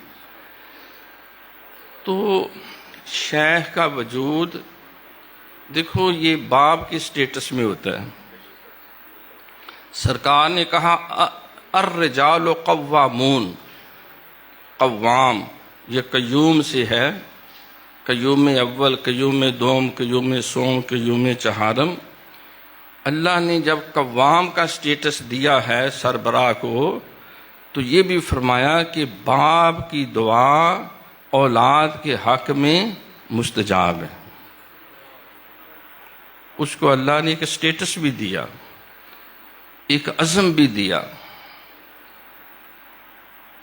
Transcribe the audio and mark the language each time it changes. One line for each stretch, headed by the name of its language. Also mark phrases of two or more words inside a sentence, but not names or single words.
Urdu: تو شیخ کا وجود دیکھو، یہ باپ کی سٹیٹس میں ہوتا ہے۔ سرکار نے کہا
Arabic: الرجال قوامون،
Urdu: قوام یہ قیوم سے ہے، قیوم اول، قیوم دوم، قیوم سوم، قیوم چہارم۔ اللہ نے جب قوام کا سٹیٹس دیا ہے سربراہ کو، تو یہ بھی فرمایا کہ باپ کی دعا اولاد کے حق میں مستجاب ہے۔ اس کو اللہ نے ایک سٹیٹس بھی دیا، ایک عزم بھی دیا۔